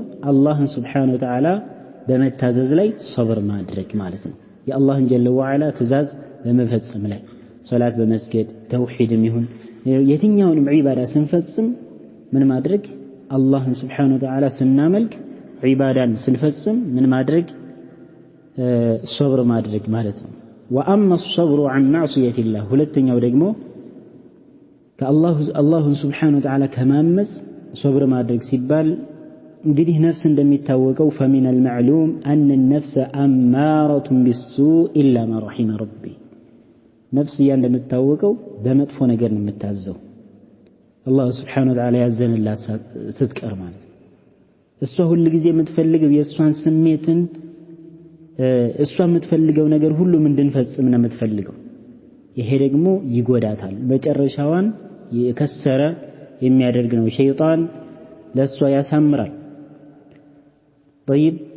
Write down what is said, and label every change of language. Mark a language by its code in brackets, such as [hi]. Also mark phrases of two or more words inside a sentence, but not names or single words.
[am] አላህን [ar] سبحانه وتعالى [am] በመታዘዝ ላይ ሶብር ማድረግ ማለት ነው። የአላህን [ar] جل وعلا [am] ትእዛዝ በመፈጸም ላይ ሶላት በመስገድ ተውሂድም ይሁን የትኛውንም ዒባዳ ስንፈጽም ምን ማድረግ? አላህን [ar] سبحانه وتعالى [am] ስናመልክ ዒባዳን ስንፈጽም ምን ማድረግ? ሶብር ማድረግ ማለት ነው። [ar] وأما الصبر عن معصية الله [am] ሁለተኛው ደግሞ ከአላህን [ar] سبحانه وتعالى [am] ከማመጽ ሶብር ማድረግ ሲባል እንግዲህ ነፍስ እንደሚታወቀው [ar] فمن المعلوم أن النفس أمارة بالسوء إلا ما رحم ربي [am] ነፍስ እንደምታወቀው በመጥፎ ነገር ነው የምታዘው አላህ [ar] سبحانه وتعالى [am] ያዘንላት ስትቀር ማለት ነው። እሷ ሁሉ ጊዜ የምትፈልገው የእሷን ስሜትን እሷ የምትፈልገው ነገር ሁሉ እንድንፈጽም ነው የምትፈልገው። ይሄ ደግሞ ይጎዳታል። መጨረሻዋን የከሰረ የሚያደርግ ነው። ሸይጣን ለሷ ያሳምራል። طيب